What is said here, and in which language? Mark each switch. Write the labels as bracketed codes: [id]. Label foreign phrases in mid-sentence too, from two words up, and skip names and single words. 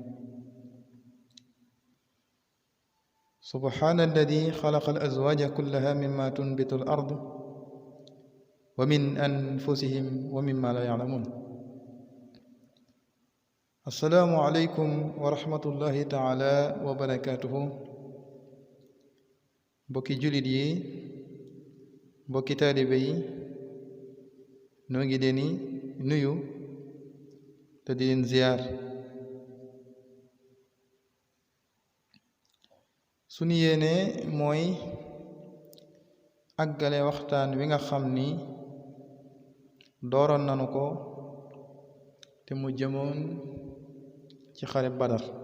[ar] سبحان الذي خلق الأزواج كلها مما تنبت الأرض ومن أنفسهم ومما لا يعلمون. السلام عليكم ورحمة الله تعالى وبركاته. [wo] بوكي جوليت يي بوكي taalibe yi noo ngi leen nuyu te di leen ziyaar. sunu yéene mooy àggale waxtaan wi nga xam ni dooroon nanu ko te mu jëmoon ci xare Badar